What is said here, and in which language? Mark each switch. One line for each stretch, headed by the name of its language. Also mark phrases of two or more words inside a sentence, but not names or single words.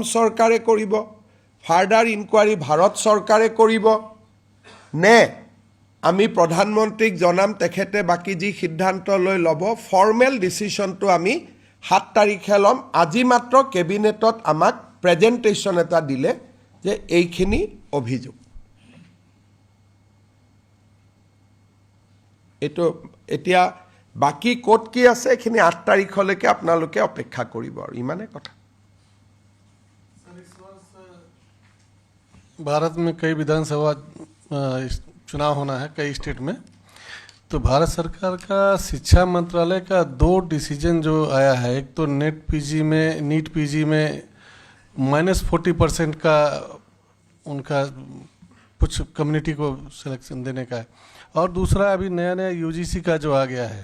Assamese: চৰকাৰে কৰিব
English: further inquiry
Assamese: ভাৰত চৰকাৰে কৰিব নে আমি প্ৰধানমন্ত্ৰীক জনাম তেখেতে বাকি যি সিদ্ধান্ত লৈ ল'ব
English: formal decisionটো
Assamese: আমি 7 তাৰিখে ল'ম আজি মাত্ৰ কেবিনেটত আমাক প্ৰেজেন্টেশন এটা দিলে যে এইখিনি অভিযোগ এটো এতিয়া বাকি কোট কি আছে এখিনি 8 তাৰিখলৈকে আপোনালোকে অপেক্ষা কৰিব আৰু ইমানে কথা
Hindi: भारत में कई विधानसभा चुनाव होना है कई स्टेट में तो भारत सरकार का शिक्षा मंत्रालय का 2 डिसीजन जो आया है एक तो नीट पीजी में -40% का उनका कुछ कम्युनिटी को सिलेक्शन देने का है और दूसरा अभी नया यूजीसी का जो आ गया है